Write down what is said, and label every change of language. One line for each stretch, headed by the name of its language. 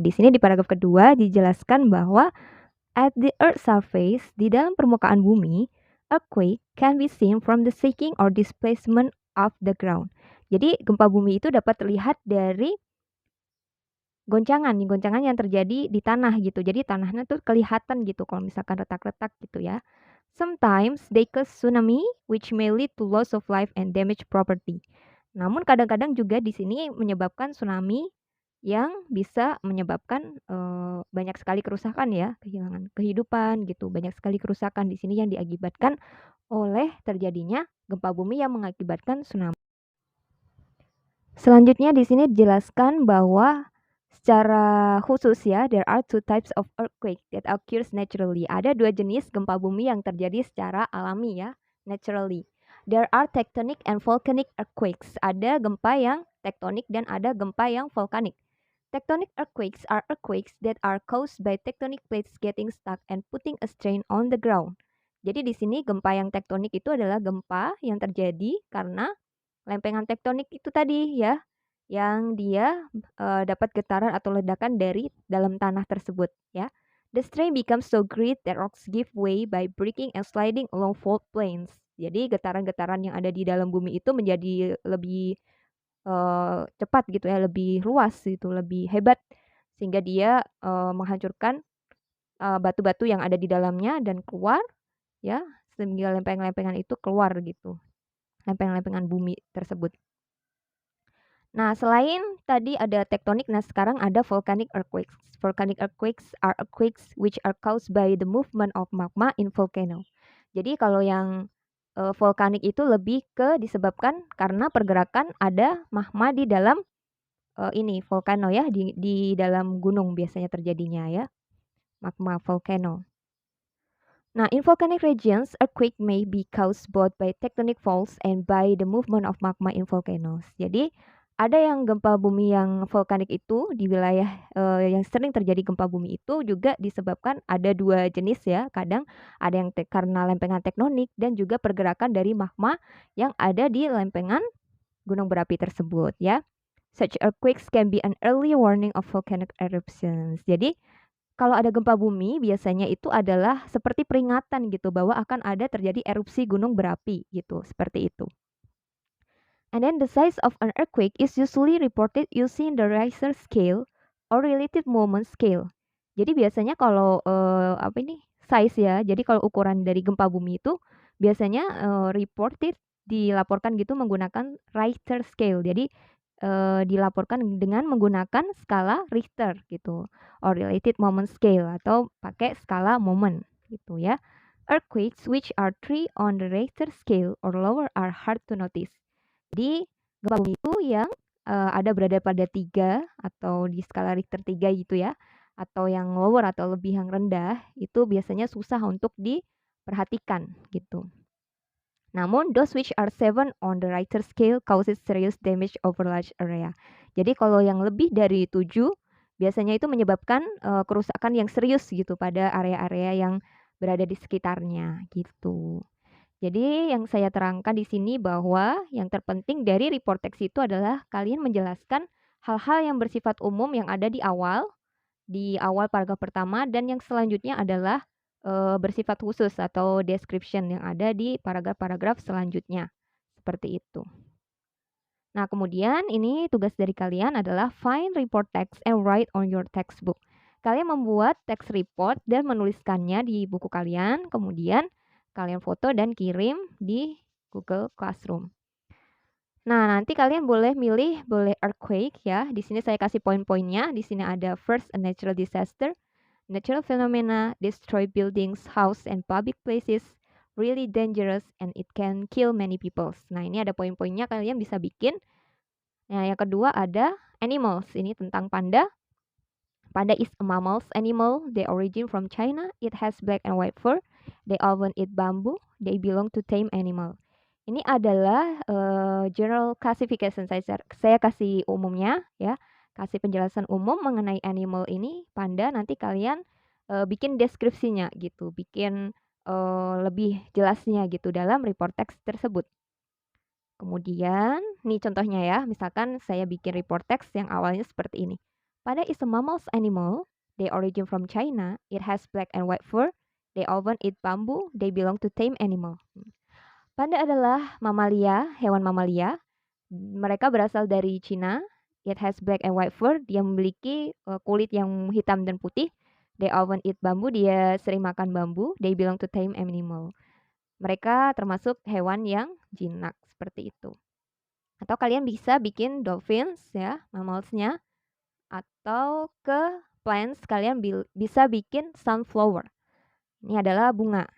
Indonesian: Di sini di paragraf kedua dijelaskan bahwa
English: at the earth surface,
Indonesian: di dalam permukaan bumi,
English: earthquake can be seen from the shaking or displacement of the ground.
Indonesian: Jadi gempa bumi itu dapat terlihat dari goncangan yang terjadi di tanah gitu. Jadi tanahnya tuh kelihatan gitu kalau misalkan retak-retak gitu ya.
English: Sometimes they cause tsunami which may lead to loss of life and damage property.
Indonesian: Namun kadang-kadang juga di sini menyebabkan tsunami yang bisa menyebabkan banyak sekali kerusakan ya, kehilangan kehidupan gitu. Banyak sekali kerusakan di sini yang diakibatkan oleh terjadinya gempa bumi yang mengakibatkan tsunami. Selanjutnya di sini dijelaskan bahwa secara khusus ya,
English: there are two types of earthquake that occurs naturally.
Indonesian: Ada dua jenis gempa bumi yang terjadi secara alami ya, naturally.
English: There are tectonic and volcanic earthquakes.
Indonesian: Ada gempa yang tektonik dan ada gempa yang volkanik.
English: Tectonic earthquakes are earthquakes that are caused by tectonic plates getting stuck and putting a strain on the ground.
Indonesian: Jadi di sini gempa yang tektonik itu adalah gempa yang terjadi karena lempengan tektonik itu tadi ya, yang dia dapat getaran atau ledakan dari dalam tanah tersebut ya.
English: The strain becomes so great that rocks give way by breaking and sliding along fault plains.
Indonesian: Jadi getaran-getaran yang ada di dalam bumi itu menjadi lebih cepat gitu ya, lebih luas gitu, lebih hebat sehingga dia menghancurkan batu-batu yang ada di dalamnya dan keluar ya, sehingga lempengan-lempengan itu keluar gitu. Lempengan-lempengan bumi tersebut. Nah, selain tadi ada tektonik, nah sekarang ada volcanic earthquakes.
English: Volcanic earthquakes are earthquakes which are caused by the movement of magma in volcano.
Indonesian: Jadi kalau yang volkanik itu lebih ke disebabkan karena pergerakan ada magma di dalam ini volcano ya, di dalam gunung biasanya terjadinya ya, magma volcano.
English: Nah, in volcanic regions, earthquake may be caused both by tectonic faults and by the movement of magma in volcanoes.
Indonesian: Jadi, ada yang gempa bumi yang volkanik itu di wilayah yang sering terjadi gempa bumi itu juga disebabkan ada dua jenis ya. Kadang ada yang karena lempengan tektonik dan juga pergerakan dari magma yang ada di lempengan gunung berapi tersebut ya.
English: Such earthquakes can be an early warning of volcanic eruptions.
Indonesian: Jadi, kalau ada gempa bumi biasanya itu adalah seperti peringatan gitu bahwa akan ada terjadi erupsi gunung berapi gitu, seperti itu.
English: And then the size of an earthquake is usually reported using the Richter scale or relative moment scale.
Indonesian: Jadi biasanya kalau size ya. Jadi kalau ukuran dari gempa bumi itu biasanya reported dilaporkan gitu menggunakan Richter scale. Jadi dilaporkan dengan menggunakan skala Richter gitu,
English: or related moment scale
Indonesian: atau pakai skala momen gitu ya.
English: Earthquakes which are 3 on the Richter scale or lower are hard to notice.
Indonesian: Jadi gempa bumi itu yang ada berada pada 3 atau di skala Richter 3 gitu ya, atau yang lower atau lebih yang rendah itu biasanya susah untuk perhatikan gitu. Namun
English: dose which are 7 on the Richter scale causes serious damage over large area.
Indonesian: Jadi kalau yang lebih dari 7 biasanya itu menyebabkan kerusakan yang serius gitu pada area-area yang berada di sekitarnya gitu. Jadi yang saya terangkan di sini bahwa yang terpenting dari report text itu adalah kalian menjelaskan hal-hal yang bersifat umum yang ada di awal paragraf pertama, dan yang selanjutnya adalah bersifat khusus atau description yang ada di paragraf-paragraf selanjutnya. Seperti itu. Nah, kemudian ini tugas dari kalian adalah
English: find report text and write on your textbook.
Indonesian: Kalian membuat text report dan menuliskannya di buku kalian, kemudian kalian foto dan kirim di Google Classroom. Nah, nanti kalian boleh milih, boleh earthquake ya. Di sini saya kasih poin-poinnya. Di sini ada
English: first, a natural disaster. Natural phenomena destroy buildings, house, and public places. Really dangerous and it can kill many people.
Indonesian: Nah, ini ada poin-poinnya kalian bisa bikin. Nah, yang kedua ada animals. Ini tentang panda.
English: Panda is a mammal animal. They origin from China. It has black and white fur. They often eat bamboo. They belong to tame animal.
Indonesian: Ini adalah
English: general classification.
Indonesian: Saya kasih umumnya ya. Kasih penjelasan umum mengenai animal ini, panda. Nanti kalian bikin deskripsinya gitu. Bikin lebih jelasnya gitu dalam report text tersebut. Kemudian, nih contohnya ya, misalkan saya bikin report text yang awalnya seperti ini.
English: Panda is a mammal animal. They origin from China. It has black and white fur. They often eat bamboo. They belong to tame animal.
Indonesian: Panda adalah mamalia, hewan mamalia. Mereka berasal dari Cina.
English: It has black and white fur.
Indonesian: Dia memiliki kulit yang hitam dan putih.
English: They often eat bamboo.
Indonesian: Dia sering makan bambu.
English: They belong to tame animal.
Indonesian: Mereka termasuk hewan yang jinak, seperti itu. Atau kalian bisa bikin dolphins ya, mammalsnya. Atau ke plants kalian bisa bikin sunflower. Ini adalah bunga.